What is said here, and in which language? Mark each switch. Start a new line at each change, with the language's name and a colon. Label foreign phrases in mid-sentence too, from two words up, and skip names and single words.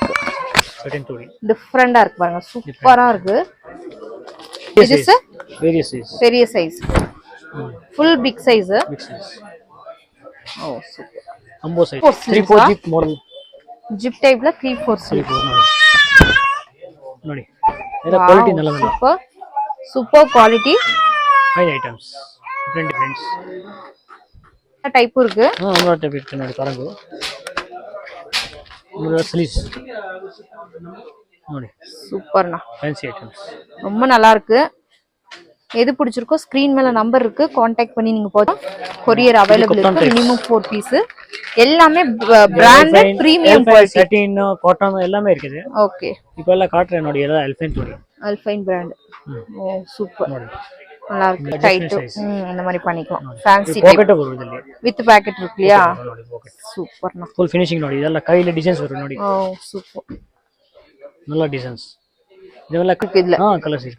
Tamil: 13 துணி. டிஃபரண்டா இருக்கு பாருங்க. சூப்பரா இருக்கு. இது சார் பெரிய சைஸ். பெரிய சைஸ்.
English: full big size. big size. oh super. ambo size 3/4 zip model. zip typeல 3/4 sleeve.
Kannada: ನೋಡಿ. ಇದರ ಕ್ವಾಲಿಟಿ நல்லா ಇದೆ.
English: super. super quality. high items. different
Tamil: டைப் இருக்கு. நம்ம டைப் இருக்கு ನೋಡಿ பாருங்க. நம்ம ஸ்லீவ்ஸ்.
Kannada: ನೋಡಿ.
Tamil: சூப்பர்னா.
English: fancy items.
Tamil: ரொம்ப நல்லா இருக்கு. எது பிடிச்சிருக்கோ ஸ்கிரீன் மேல நம்பர் இருக்கு. கான்டாக்ட் பண்ணி நீங்க போலாம்.
English: courier available
Tamil: இருக்கு.
English: minimum 4 piece. எல்லாமே branded premium quality. satin cotton
Tamil: எல்லாமே இருக்குது. ஓகே. இப்போ எல்லாம் காட்றேன் ನೋಡಿ. எல்லாம் அல்ஃபைன் துணி. அல்ஃபைன் பிராண்ட்.
English: oh super.
Tamil: நல்லா இருக்கு. டைட் இந்த மாதிரி பண்ணிக்கலாம். ஃபேன்சி பாக்கெட் வரும் இதுல.
English: with pocket
Tamil: இருக்கு இல்லையா? சூப்பர்னா.
English: full finishing
Kannada: ನೋಡಿ. ಇದೆಲ್ಲ ಕೈಯಲ್ಲಿ ಡಿಸೈನ್ಸ್ ಬರುತ್ತೆ ನೋಡಿ.
English: oh super.
Kannada: நல்ல ಡಿಸೈನ್ಸ್. ಇದೆಲ್ಲ ಇದೆಲ್ಲ ಕಲರ್ಸ್